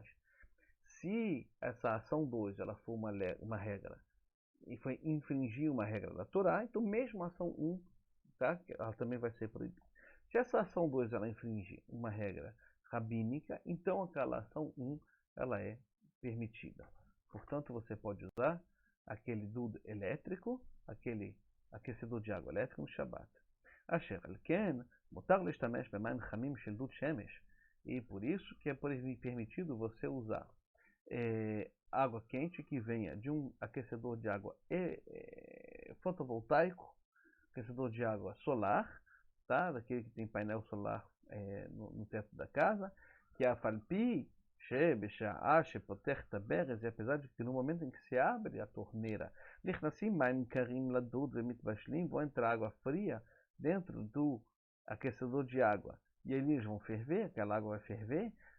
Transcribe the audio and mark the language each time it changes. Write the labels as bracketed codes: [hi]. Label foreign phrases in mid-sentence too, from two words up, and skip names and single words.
[pt] Se essa ação 2 ela for uma regra e foi infringir uma regra da Torá, então mesmo a ação 1, tá? Ela também vai ser proibida. Se essa ação 2 ela infringir uma regra rabínica, então aquela ação 1 ela é permitida. Portanto, você pode usar aquele dudo elétrico, aquele aquecedor de água elétrico no Shabbat. [he] אשר על כן, מותר להשתמש במים חמים של דוד שמש. [pt] E por isso que é permitido você usar água quente que venha de um aquecedor de água fotovoltaico, aquecedor de água solar, tá? Daquele que tem painel solar no teto da casa, que é a falpi, e apesar de que no momento em que se abre a torneira, vão entrar água fria dentro do aquecedor de água e eles vão ferver, aquela água vai ferver.